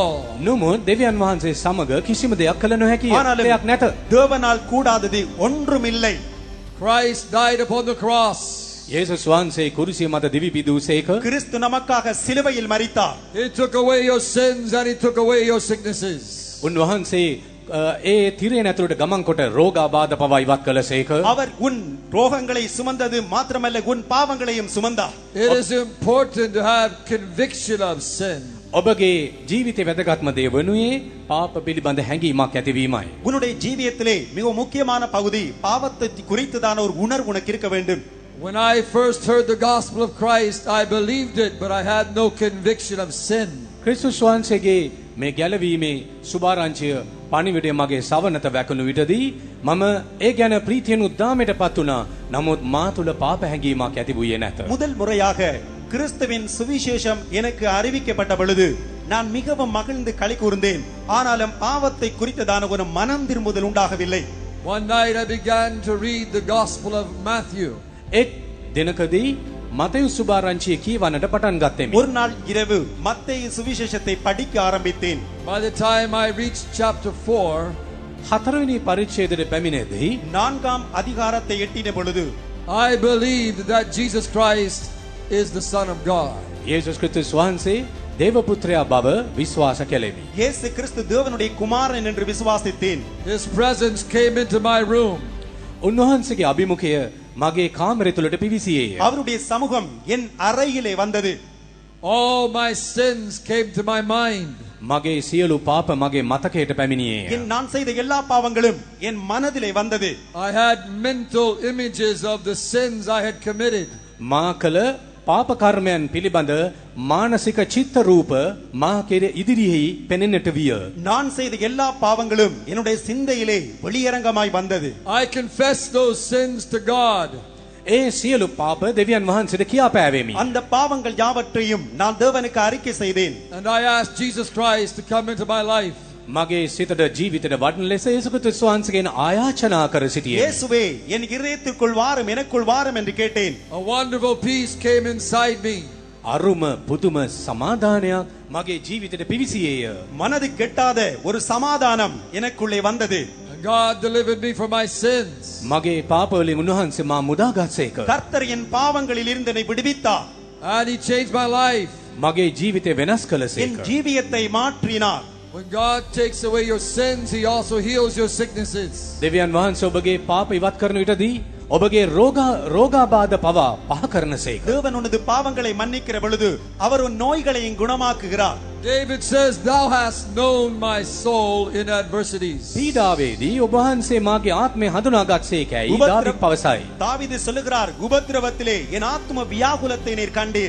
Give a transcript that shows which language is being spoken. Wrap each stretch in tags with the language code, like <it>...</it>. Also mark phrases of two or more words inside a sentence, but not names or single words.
<si>නමුත් දෙවියන් වහන්සේ සමග කිසිම දෙයක් කළ නොහැකිය.</si> <ta>ஆனாலும்</ta> <si>දෙයක් නැත.</si> <ta>தேவனால் கூடாதது ஒன்றுமில்லை.</ta> <en>Christ died upon the cross.</en> <si>යේසුස් වහන්සේ කුරුසිය මත දිවි පිදූසේක.</si> <ta>கிறிஸ்து நமக்காக சிலுவையில் மரித்தார்.</ta> <en>He took away your sins and He took away your sicknesses.</en> <si>උන්වහන්සේ ඒ තිරේ නැතුළට ගමන් කොට රෝගාබාධ පවා ඉවත් කළසේක.</si> <ta>அவர் உன் ரோகங்களை சுமந்தது மாத்திரமல்ல உன் பாவங்களையும் சுமந்தார்.</ta> <en>It is important to have conviction of sin.</en> <si>ඔබගේ ජීවිතේ වැදගත්ම දේ වනුයේ පාප පිළිබඳ හැඟීමක් ඇතිවීමයි.</si> <ta>உன்னுடைய ஜீவியத்திலே மிக முக்கியமான பகுதி பாவத்தை குறித்துதான ஒரு உணர்வு உனக்கு இருக்க வேண்டும்.</ta> <en>When I first heard the gospel of Christ, I believed it, but I had no conviction of sin.</en> <si>ක්‍රිස්තුස් වහන්සේගේ මේ ගැලවීමේ සුභාරංචිය පණිවිඩය මගේ සවනත වැකුණු විටදී මම ඒ ගැන ප්‍රීතියෙන් උද්දාමයටපත් වුණා. නමුත් මා තුළ පාප හැඟීමක් ඇති වූයේ නැත.</si> <ta>முதல் முறையாக கிறிஸ்துவின் சுவிசேஷம் எனக்கு அறிவிக்கப்பட்ட பொழுது நான் மிகவும் மகிழ்ந்து களி கூர்ந்தேன். ஆனாலும் பாவத்தை குறித்ததான ஒரு மனம் திரும்புதல் உண்டாகவில்லை.</ta> <en>One night I began to read the gospel of Matthew.</en> <si>එක් දිනකදී මතෙව් සුභාරංචිය කියවන්නට පටන් ගත්තෙමි.</si> <ta>ஒரு நாள் இரவு மத்தேயு சுவிசேஷத்தை படிக்க ஆரம்பித்தேன்.</ta> <en>By the time I reached chapter 4,</en> <si>හතරවෙනි පරිච්ඡේදයට පැමිණෙදී</si> <ta>4ஆம் அதிகாரத்தை எட்டின பொழுது</ta> <en>I believed that Jesus Christ is the Son of God.</en> <si>යේසුස් ක්‍රිස්තුස් වහන්සේ දේව පුත්‍රයා බව විශ්වාස කෙලෙමි.</si> <ta>இயேசு கிறிஸ்து தேவனுடைய குமாரன் என்று விசுவாசித்தேன்.</ta> <en>His presence came into my room.</en> <si>උන්වහන්සේගේ අභිමුඛය මගේ කාමරය තුළට පිවිසියේය.</si> <ta>அவருடைய சமூகம் என் அறையிலே வந்தது.</ta> <en>All my sins came to my mind.</en> <si>මගේ සියලු පාප මගේ මතකයට පැමිණියේය.</si> <ta>நான் செய்த எல்லா பாவங்களும் என் மனதிலே வந்தது.</ta> <en>I had mental images of the sins I had committed.</en> <si>මා කළ පාප කර්මයන් පිළිබඳ මානසික චිත්ත රූප මා කෙරෙහි ඉදිරියෙහි පෙනෙන්නට විය.</si> <ta>நான் செய்த எல்லா பாவங்களும் என்னுடைய சிந்தையிலே வெளியரங்கமாய் வந்தது.</ta> <en>I confessed those sins to God.</en> <si>ඒ සියලු පාප දෙවියන් වහන්සේට කියා පෑවෙමි.</si> <ta>அந்த பாவங்கள் யாவற்றையும் நான் தேவனுக்கு அறிக்கை செய்தேன்.</ta> <en>And I asked Jesus Christ to come into my life.</en> <si>මගේ සිතට ජීවිතයට වඩන ලෙස යේසුස් ක්‍රිස්තුස් වහන්සේගෙන් ආයාචනා කර සිටියෙමි.</si> <ta>இயேசுவே என் இதயத்திற்குள் வாரும் எனக்குள் வாரும் என்று கேட்டேன்.</ta> <en>A wonderful peace came inside me.</en> <si>අරුම පුදුම සමාදානයක් මගේ ජීවිතයට පිවිසියේය.</si> <ta>மனது கெட்டாத ஒரு சமாதானம் எனக்குள்ளே வந்தது.</ta> <en>And God delivered me from my sins.</en> <si>මගේ පාපවලින් උන්වහන්සේ මා මුදාගත්සේක.</si> <ta>கர்த்தர் என் பாவங்களில் இருந்து என்னை விடுவித்தார்.</ta> <en>And He changed my life.</en> <si>මගේ ජීවිතය වෙනස්</si> <ta>என்</ta> <si>කළසේක.</si> <ta>ஜீவியத்தை மாற்றினார்.</ta> <en>When God takes away your sins, He also heals your sicknesses.</en> <si>දෙවියන් වහන්සේ ඔබගේ පාප ඉවත් කරන විටදී ඔබගේ රෝගාබාධ පවා පහ කරනසේක.</si> <ta>தேவன் உனது பாவங்களை மன்னிக்கிற பொழுது அவர் உன் நோய்களையும் குணமாக்குகிறார்.</ta> <en>David says, Thou hast known my soul in adversities.</en> <si>පීඩාවේදී ඔබ වහන්සේ මාගේ ආත්මය හඳුනාගත්සේකයි දාවිද් පවසයි.</si> <ta>தாவீது சொல்லுகிறார், உபத்திரவத்திலே என் ஆத்தும வியாகுலத்தை நீர் கண்டீர்.</ta>